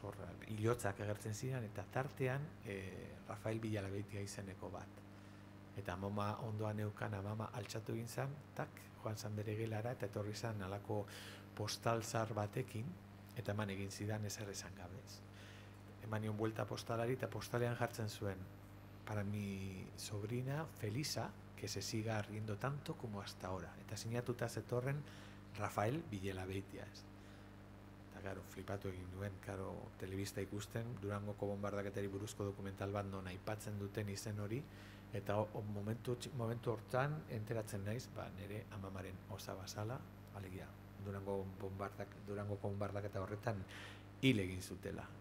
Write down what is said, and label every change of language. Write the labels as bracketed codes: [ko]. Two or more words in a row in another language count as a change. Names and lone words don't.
[eu] Hor hilotzak agertzen ziren, eta tartean Rafael Villalabeitia izeneko bat. Eta mama ondoan eukan, mama altxatu egin zen, joan zen bere gelara, eta etorri zen alako postal zar batekin, eta eman egin zidan ezer esan gabez. Eman nion buelta postalari, eta postalean jartzen zuen, [es] para mi sobrina Felisa, que se siga riendo tanto como hasta ahora. [eu] Eta sinatuta zetorren Rafael Villalabeitia, ez. Eta, karo, flipatu egin duen, karo, telebista ikusten, Durangoko bonbardaketari buruzko dokumental bat non aipatzen duten izen hori, eta momentu hortan enteratzen naiz, nire amamaren osabazala, alegia, Durangoko bonbardaketa horretan hil egin zutela.